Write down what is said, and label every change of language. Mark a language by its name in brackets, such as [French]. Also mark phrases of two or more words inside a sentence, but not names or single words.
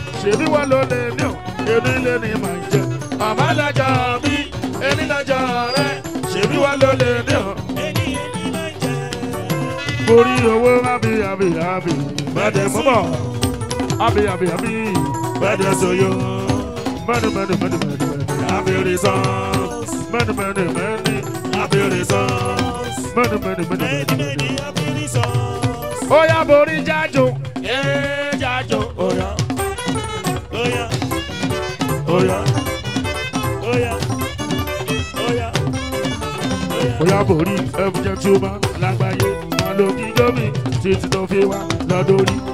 [Yoruba] Ṣèbí wọ́n ló lè ní o. Èmi lè ní màá jẹ. Màmá lọ́jọ́ bí, èmi lọ́jọ́ rẹ̀. Ṣèbí wà ló lè ní o? Èmi, èmi máa jẹ. Mo rí owó, [English] happy, happy, happy. [Yoruba] Bẹ́ẹ̀ni mo bọ̀. [English] Happy, happy, happy. [Yoruba] Bẹ́ẹ̀ni so yo. [English] Many, many, many, many, many. Happy reasons. Many, many, many. Happy reasons. Many, many, many, many, Many, many. many happy reasons. [Yoruba] Ó yá, borí jájò. Ee, jájò, ó yá. Oya, oya, oya, oya, oya. Oya borí, [English] every gentleman [Yoruba] lágbàáyé, máa lo kí gómìn títí tó fi wá lọ́dọ̀rí.